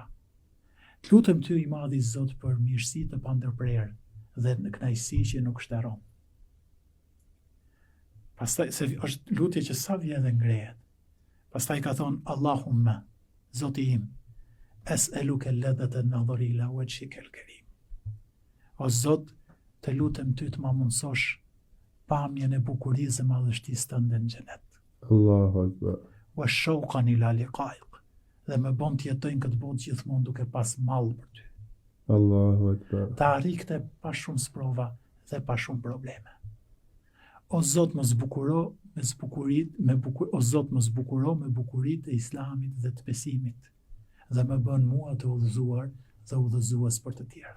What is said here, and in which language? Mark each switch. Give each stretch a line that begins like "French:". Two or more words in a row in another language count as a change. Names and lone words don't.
Albanian: Të lutem ty i madhi Zot për mirësi të pandërprerë dhe në kënaqësi që nuk shtërron. Pastaj se është lutje që sa vjen dhe ngrehet. Pastaj ka thonë
Arabic: Allahumma,
Albanian: Zoti im,
Arabic: es'eluke ledhete nadhari ila wajhika al-karim.
Albanian: O Zot, të lutem ty të ma mundësosh pamjen e bukurisë dhe madhështisë tënde në xhenet.
Arabic: Allahu Akbar. Wa shauqan ila liqa'ik.
Albanian: Dhe më bën të jetoj në këtë botë gjithmonë duke pas mall për ty.
Arabic: Allahu Akbar.
Albanian: Ta arrikte pa shumë sprova dhe pa shumë probleme. O Zot, më zbukuro o Zot, më zbukuro me bukuritë e Islamit dhe të besimit dhe më bën mua të udhëzuar dhe udhëzues për të tjerët.